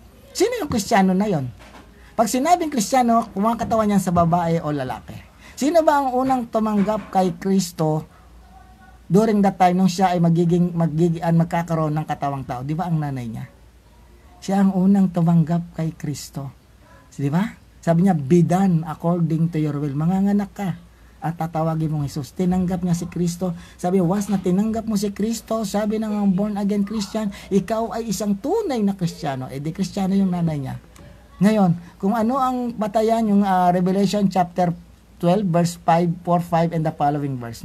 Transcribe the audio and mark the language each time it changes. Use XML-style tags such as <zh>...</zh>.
<tl>Sino yung Kristiyano na yon? Pag sinabing Kristiyano, kumakatawan niyan sa babae o lalaki. Sino ba ang unang tumanggap kay Kristo</tl> <en>during that time</en> <tl>nung siya ay magkakaroon ng katawang tao? Di ba ang nanay niya? Siya ang unang tumanggap kay Kristo. Di ba?</tl> <en>Sabi niya, be done according to your will.</en> <tl>Manganganak ka at tatawagin mong Jesus. Tinanggap niya si Kristo. Sabi, once na tinanggap mo si Kristo, sabi ng born again Christian, ikaw ay isang tunay na Kristiyano. Di Kristiyano yung nanay niya. Ngayon, kung ano ang batayan yung</tl> <en>Revelation chapter 12 verse 5, 4, 5 and the following verse.</en>